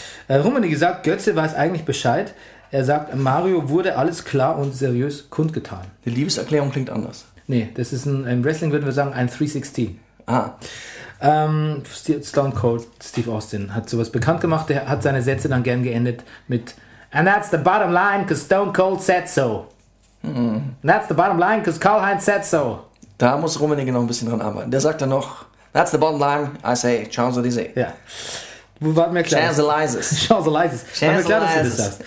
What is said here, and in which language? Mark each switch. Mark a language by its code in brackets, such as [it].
[de] Rummenigge sagt, Götze weiß eigentlich Bescheid. Er sagt, Mario wurde alles klar und seriös kundgetan. Die Liebeserklärung klingt anders. Nee, das ist im Wrestling würden wir sagen ein 316. Ah. Stone Cold Steve Austin hat sowas bekannt gemacht. Der hat seine Sätze dann gern geendet mit [en] And that's the bottom line, cause Stone Cold said so. And that's the bottom line, cause Karl-Heinz said so. [de] Da muss Rummenigge noch ein bisschen dran arbeiten. Der sagt dann noch [en] That's the bottom line, I say, Champs-Élysées. [de] Ja. Wo war mir klar? Champs-Élysées. War mir klar, dass du das sagst.